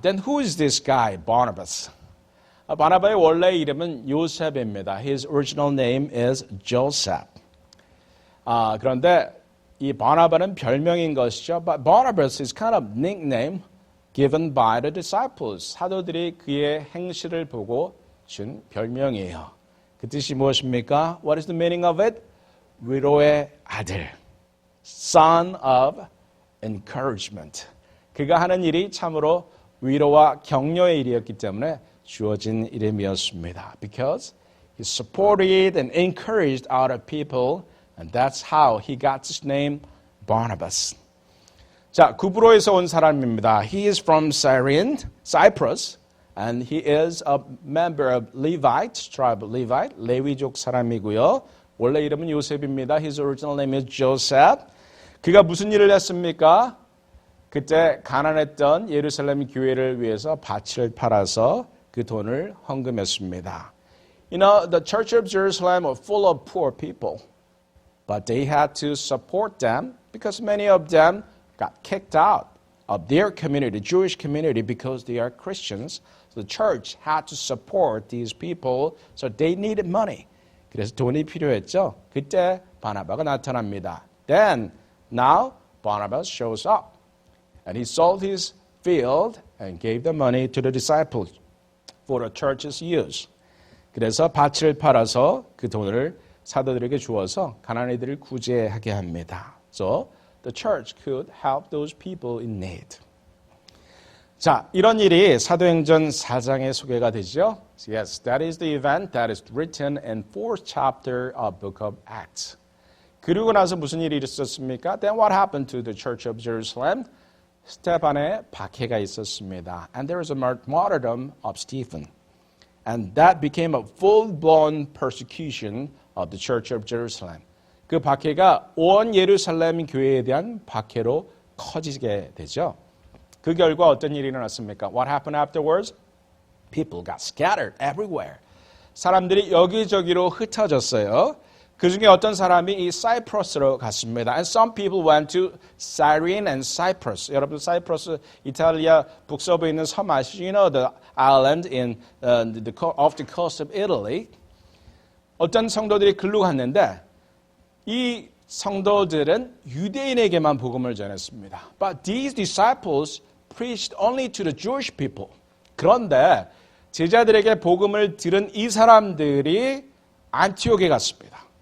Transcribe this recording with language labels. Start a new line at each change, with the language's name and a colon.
English: Then who is this guy, Barnabas?
Korean: 바나바의 원래 이름은 요셉입니다.
English: His original name is Joseph.
Korean: 그런데 이 바나바는 별명인 것이죠.
English: But Barnabas is kind of nickname given by the disciples.
Korean: 사도들이 그의 행실을 보고 준 별명이에요. 그 뜻이 무엇입니까?
English: What is the meaning of it?
Korean: 위로의 아들.
English: Son of encouragement.
Korean: 그가 하는 일이 참으로 위로와 격려의 일이었기 때문에 주어진 이름이었습니다.
English: Because he supported and encouraged other people, and that's how he got his name, Barnabas.
Korean: 자, 구브로에서 온 사람입니다.
English: He is from Cyprus, and he is a member of Levite, tribe of Levite,
Korean: 레위족 사람이고요. 원래 이름은 요셉입니다.
English: His original name is Joseph.
Korean: 그가 무슨 일을 했습니까? 그때 가난했던 예루살렘 교회를 위해서 밭을 팔아서 그 돈을 헌금했습니다.
English: You know, the church of Jerusalem were full of poor people, but they had to support them because many of them got kicked out of their community, Jewish community, because they are Christians. So the church had to support these people, so they needed money.
Korean: 그래서 돈이 필요했죠. 그때 바나바가 나타납니다.
English: Now Barnabas shows up, and he sold his field and gave the money to the disciples for the church's use.
Korean: 그래서 밭을 팔아서 그 돈을 사도들에게 주어서 가난이들을 구제하게 합니다.
English: So the church could help those people in need.
Korean: 자, 이런 일이 사도행전 4장에 소개가 되죠.
English: Yes, that is the event that is written in 4th chapter of book of Acts.
Korean: 그리고 나서 무슨 일이 있었습니까?
English: Then what happened to the church of Jerusalem?
Korean: 스테반의 박해가 있었습니다.
English: And there was a martyrdom of Stephen. And that became a full-blown persecution of the church of Jerusalem.
Korean: 그 박해가 온 예루살렘 교회에 대한 박해로 커지게 되죠. 그 결과 어떤 일이 일어났습니까?
English: What happened afterwards? People got scattered everywhere.
Korean: 사람들이 여기저기로 흩어졌어요. 그 중에 어떤 사람이 이 사이프러스로 갔습니다.
English: And some people went to Cyrene and Cyprus.
Korean: 여러분 사이프러스 이탈리아 북서부에 있는 섬 아시죠?
English: You know the island off the coast of Italy.
Korean: 어떤 성도들이 글로 갔는데 이 성도들은 유대인에게만 복음을 전했습니다.
English: But these disciples preached only to the Jewish people.
Korean: 그런데 제자들에게 복음을 들은 이 사람들이 안티옥에 갔습니다.